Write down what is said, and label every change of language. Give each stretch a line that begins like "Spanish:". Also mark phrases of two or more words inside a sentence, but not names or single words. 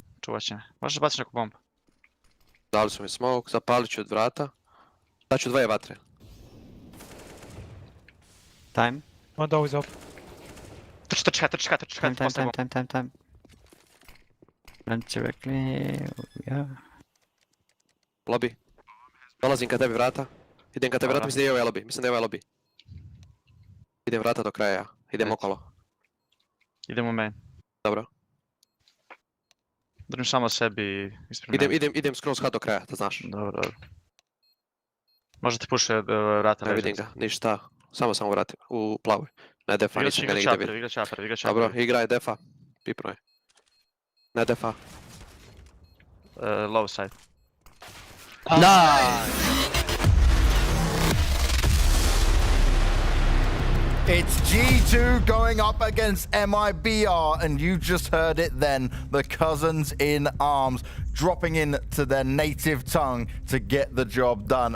Bosnian: čuvat će me. Možeš baciti neku bombu? Dali su mi smoke, zapalit ću od vrata. Daću 2 vatre.
English: Time. One door is open.
Bosnian: Trči,
English: Time. Run directly. Yeah.
Bosnian: Lobby. Dolazim ka tebi vrata. Idem ka tebi vrata, mislim da je ovaj lobby. Idem vrata do kraja. Idem okolo. Idem u main. Dobro. Držim samo sebi ispred main. Idem skroz do kraja, da znaš. Dobro. Možda ti puše vrata. Ne vidim ga, ništa. Samo vrati u plavoj. Ne defa, nisam ga nigdje vidio. Igra čaper. Dobro, igra je defa. Pipno je. Ne defa.
English: Low side. It's G2 going up against MIBR, and you just heard it then, the cousins in arms, dropping into their native tongue to get the job done.